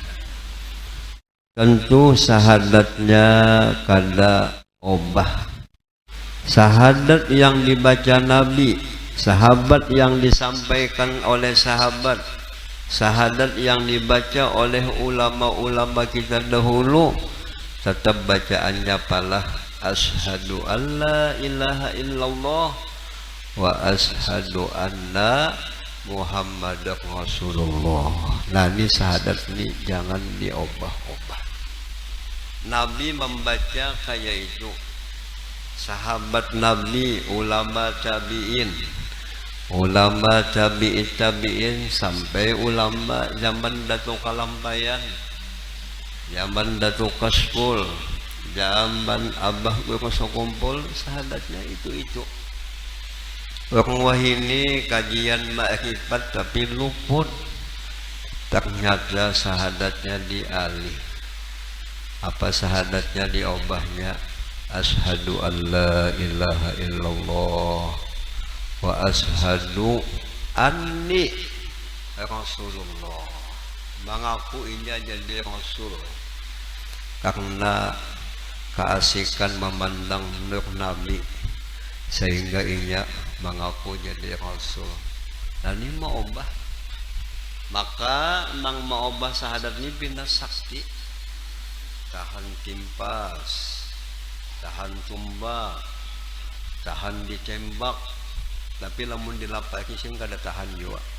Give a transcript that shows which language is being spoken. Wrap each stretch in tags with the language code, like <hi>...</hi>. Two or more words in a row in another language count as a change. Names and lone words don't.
<bjn>Tentu syahadatnya kada obah.</bjn> <id>Syahadat yang dibaca Nabi, sahabat yang disampaikan oleh sahabat, syahadat yang dibaca oleh ulama-ulama kita dahulu, tetap bacaannya palah</id> <ar>أشهد أن لا إله إلا الله وأشهد أن محمدا رسول الله.</ar> <bjn>Nah, ini syahadat ini jangan diobah-obah.</bjn> <id>Nabi membaca kayak itu, sahabat Nabi, ulama tabi'in, ulama tabi'in sampai ulama zaman Datuk Kalampayan, zaman Datuk Kaspul, zaman Abah Guru kumpul, sahadatnya itu.</id> <bjn>Orang wahini kajian ma'rifat tapi luput, ternyata sahadatnya dialih. Apa sahadatnya diobahnya?</bjn> <ar>أشهد أن لا إله إلا الله وأشهد أني رسول الله.</ar> <bjn>Mengaku inya jadi Rasul karena keasikan memandang nur Nabi sehingga inya mengaku jadi Rasul. Dan ini mau obah, maka nang mau obah sahadat ini pindah sakti, tahan timpas, tahan tumbak, tahan ditembak, tapi lamun dilapaki sih kada tahan juga.</bjn>